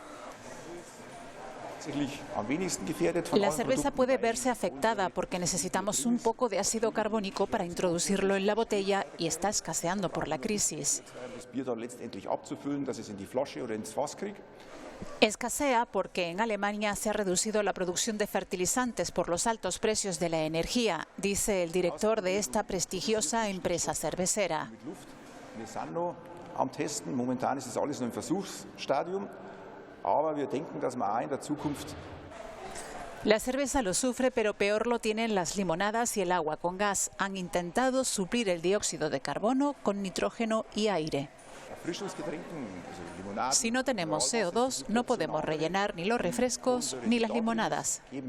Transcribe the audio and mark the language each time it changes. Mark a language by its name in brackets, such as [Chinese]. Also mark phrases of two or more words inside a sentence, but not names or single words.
[Spanish] La cerveza puede verse afectada porque necesitamos un poco de ácido carbónico para introducirlo en la botella y está escaseando por la crisis. Escasea porque en Alemania se ha reducido la producción de fertilizantes por los altos precios de la energía, dice el director de esta prestigiosa empresa cervecera. [German] Momentan ist es alles noch im Versuchsstadium, aber wir denken, dass wir in der Zukunft. [Spanish] La cerveza lo sufre, pero peor lo tienen las limonadas y el agua con gas. Han intentado suplir el dióxido de carbono con nitrógeno y aire. Si no tenemos CO2, no podemos rellenar ni los refrescos ni las limonadas.